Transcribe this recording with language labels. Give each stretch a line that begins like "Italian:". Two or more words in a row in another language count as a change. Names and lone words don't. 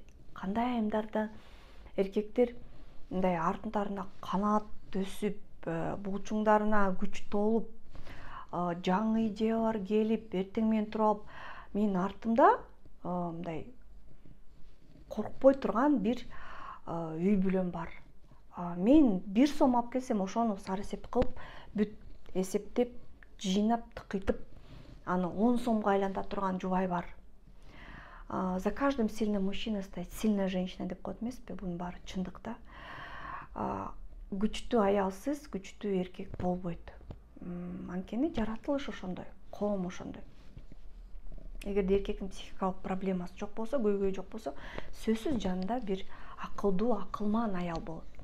Kyrgyz: Кандай айымдарда эркектер мындай артындарына канат өсүп, булчуңдарына күч толуп, жаңы идеялар келип, эртең менен туруп алып, менин артымда мындай коркпой турган бир үй бүлөм бар. Мен 1 сом алып келсем, ошону сары эсеп кылып, бүт эсептеп, жыйнап, тыкытып, аны 10 сомго айланта турган жубай бар.
Russian: За каждым сильным мужчиной стоит сильная женщина
Kyrgyz: деп коет эмеспи? Бунун баары чындык да. Күчтүү аялсыз күчтүү эркек болбойт. Анткени жаратылыш ошондой, коом ошондой. Эгерде эркектин психикалык проблемасы жок болсо, көйгөйү жок болсо, сөзсүз жанында бир акылдуу, акылман аял болот.